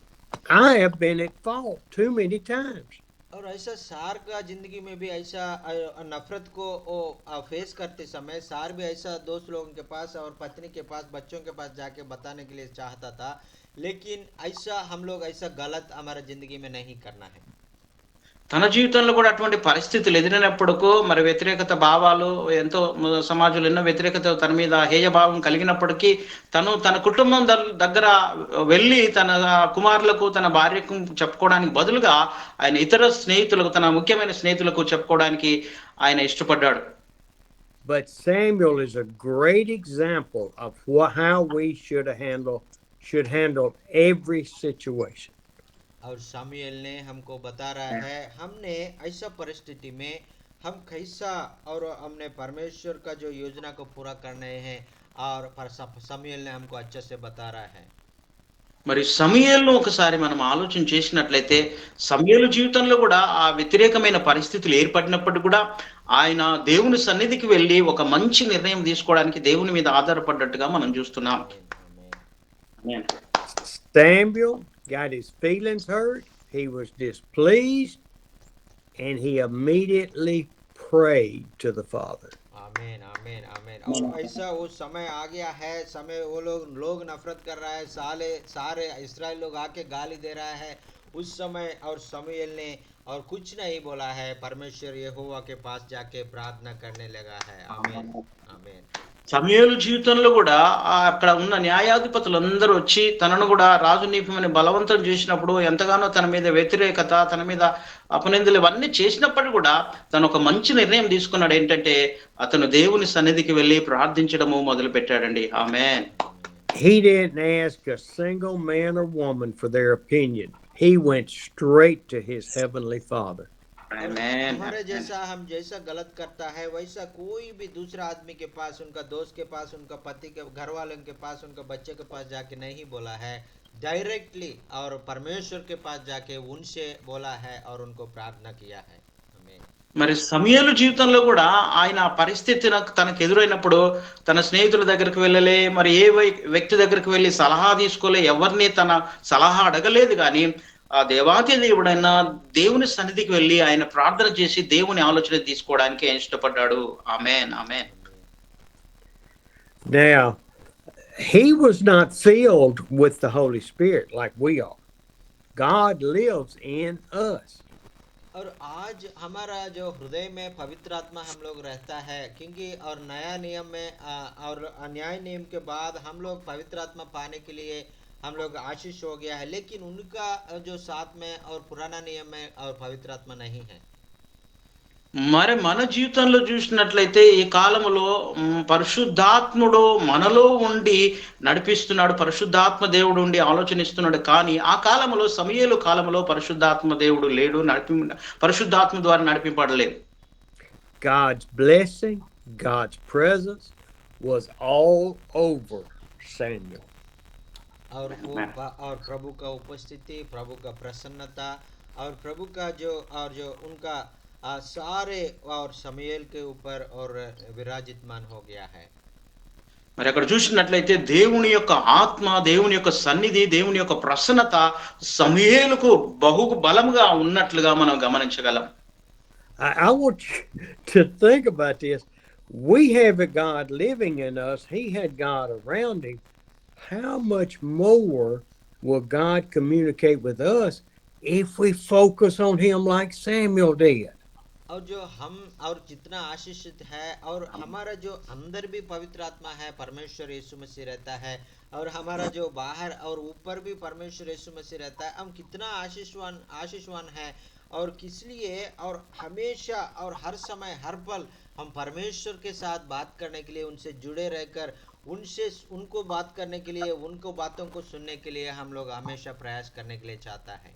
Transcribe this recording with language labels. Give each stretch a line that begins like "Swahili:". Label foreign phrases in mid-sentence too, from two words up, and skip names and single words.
English: I have been at fault too many times.
Hindi: और ऐसा सार का जिंदगी में भी ऐसा नफरत को फेस करते समय सार भी ऐसा दोस्त लोगों के पास और पत्नी के पास, बच्चों के पास जाके बताने के लिए चाहता था, लेकिन ऐसा हम लोग ऐसा गलत हमारा जिंदगी में नहीं करना है।
Telugu: తన జీవితంలో కూడా అటువంటి పరిస్థితులు ఎదురైనప్పుడుకు మరి వ్యతిరేకత భావాలు ఎంతో సమాజంలో ఎన్నో వ్యతిరేకత తన మీద హేయ భావం కలిగినప్పటికీ తన కుటుంబం దగ్గర వెళ్ళి తన కుమారులకు తన భార్యకు చెప్పుకోవడానికి బదులుగా ఆయన ఇతర స్నేహితులకు, తన ముఖ్యమైన స్నేహితులకు చెప్పుకోవడానికి ఆయన ఇష్టపడ్డాడు.
English: But Samuel is a great example of how we should handle every situation.
Hindi: और सामुएल ने हमको बता रहा है हमने ऐसा परिस्थिति में हम कैसा और हमने परमेश्वर का जो योजना को पूरा करने हैं, और सामुएल ने हमको अच्छे से बता रहा है।
Telugu: మరి సమూయేలును ఒకసారి మనం ఆలోచన చేసినట్లయితే సమూయేలు జీవితంలో కూడా ఆ వ్యతిరేకమైన పరిస్థితులు ఏర్పడినప్పటికీ కూడా ఆయన దేవుని సన్నిధికి వెళ్ళి ఒక మంచి నిర్ణయం తీసుకోవడానికి దేవుని మీద ఆధారపడ్డట్టుగా మనం చూస్తున్నాం.
English: Samuel got his feelings hurt, he was displeased, and he immediately prayed to the Father.
Hindi: आमीन आमीन आमीन। और ऐसा वो समय आ गया है, समय वो लोग नफरत कर रहा है, सारे इस्राएल लोग आके गाली दे रहा है उस समय, और समूएल ने और कुछ नहीं बोला है, परमेश्वर यहोवा के पास जाके प्रार्थना करने लगा है। आमीन आमीन।
Telugu: సమూయేలు జీవితంలో కూడా అక్కడ ఉన్న న్యాయాధిపతులందరూ వచ్చి తనను కూడా రాజు నియమని బలవంతం చేసినప్పుడు ఎంతగానో తన మీద వ్యతిరేకత, తన మీద అపనిందలు ఇవన్నీ చేసినప్పటికీ కూడా తను ఒక మంచి నిర్ణయం తీసుకున్నాడు. ఏంటంటే అతను దేవుని సన్నిధికి వెళ్ళి ప్రార్థించడము మొదలు పెట్టాడండి. ఆమేన్.
English: He didn't ask a single man or woman for their opinion. He went straight to his heavenly Father.
Hindi: हमारे जैसा हम जैसा गलत करता है वैसा कोई भी दूसरा आदमी के पास, उनका दोस्त के पास, उनका पति के घर वालों के पास, उनका बच्चे के पास जाके नहीं बोला है, डायरेक्टली और परमेश्वर के पास जाके उनसे बोला है और उनको प्रार्थना किया है।
Telugu: మరి సమూయేలు జీవితంలో కూడా ఆయన ఆ పరిస్థితి తనకు ఎదురైనప్పుడు తన స్నేహితుల దగ్గరికి వెళ్ళలే, మరి ఏ వ్యక్తి దగ్గరికి వెళ్ళి సలహా తీసుకోలే, ఎవరిని తన సలహా అడగలేదు. కానీ ఆ దేవాతి దేవుడైన దేవుని సన్నిధికి వెళ్ళి ఆయన ప్రార్థన చేసి దేవుని ఆలోచన తీసుకోవడానికి ఆయన ఇష్టపడ్డాడు. ఆమేన్, ఆమేన్.
English: Now, he was not filled with the Holy Spirit like we are. God lives in us.
Hindi: और आज हमारा जो हृदय में पवित्र आत्मा हम लोग रहता है, क्योंकि और नया नियम में और न्याय नियम के बाद हम लोग पवित्र आत्मा पाने के लिए हम लोग आशीष हो गया है, लेकिन उनका जो साथ में और पुराना नियम में और पवित्र आत्मा नहीं है।
Telugu: మరి మన జీవితంలో చూసినట్లయితే ఈ కాలములో పరిశుద్ధాత్ముడు మనలో ఉండి నడిపిస్తున్నాడు. పరిశుద్ధాత్మ దేవుడు ఉండి ఆలోచనిస్తున్నాడు. కానీ ఆ కాలంలో సమూయేలు కాలంలో పరిశుద్ధాత్మ దేవుడు లేడు. పరిశుద్ధాత్మ ద్వారా నడిపింపబడలేదు.
English: God's blessing, God's presence was all over Samuel.
Hindi: और वो और प्रभु का उपस्थिति, प्रभु का प्रसन्नता और प्रभु का जो उनका सारे और शमूएल के ऊपर और विराजितमान हो गया है।
Telugu: మరి అక్కడ చూసినట్లయితే దేవుని యొక్క ఆత్మ, దేవుని యొక్క సన్నిధి, దేవుని యొక్క ప్రసన్నత సమూయేలుకు బహు బలముగా ఉన్నట్లుగా మనం గమనించగలం.
English: I want you to think about this. We have a God living in us. He had God around him. How much more will God communicate with us if we focus on him like Samuel did?
Hindi: और जो हम और जितना आशीषित है और हमारा जो अंदर भी पवित्र आत्मा है, परमेश्वर यीशु मसीह रहता है, और हमारा जो बाहर और ऊपर भी परमेश्वर यीशु मसीह रहता है, हम कितना आशीषवान है। और किस लिए और हमेशा और हर समय हर पल हम परमेश्वर के साथ बात करने के लिए, उनसे जुड़े रहकर उनको बात करने के लिए, उनको बातों को सुनने के लिए हम लोग हमेशा प्रयास करने के लिए चाहता है।